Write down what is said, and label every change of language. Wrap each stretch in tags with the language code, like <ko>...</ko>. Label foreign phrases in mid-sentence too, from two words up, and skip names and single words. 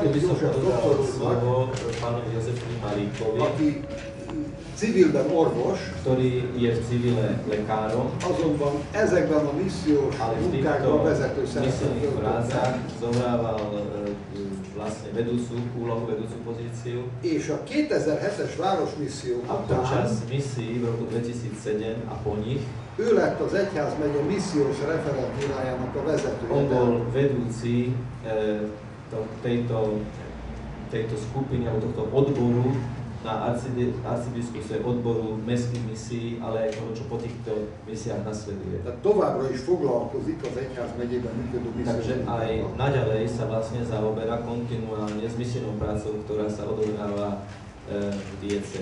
<sk>Marik by som József podal</sk> <hu>doktor úrnak,</hu> <sk>slovo pánovi Jozefovi Malíkovi,</sk> <hu>aki civilben orvos,</hu> <sk>ktorý je v civile lekárom,</sk> <hu>azonban ezekben a missziós</hu> <sk>ale v týchto</sk> <hu>munkákban vezető szerepet</hu> <sk>misijných</sk> <hu>töltött</hu> <sk>prácach</sk> <hu>be.</hu> <sk>zohrával vlastne vedúcu pozíciu.</sk> <hu>És a 2007-es városmisszió A után</hu> <sk>počas misií v roku 2007 a po nich</sk> <hu>ő lett az egyházmegye missziós referentúrájának a vezetője.</hu> <sk>on bol vedúci tejto skupiny alebo tohto odboru na arcibiskupstve odboru mestských misií, ale aj toho, čo po týchto misiách nasleduje.</sk> <hu>Tehát továbbra is foglalkozik az egyház megyében működő</hu> <sk>Takže</sk> <hu>missziós</hu> <sk>aj</sk> <hu>munkákkal.</hu> <sk>naďalej sa vlastne zaoberá kontinuálne s misijnou prácou, ktorá sa odohráva v diecéze.</sk>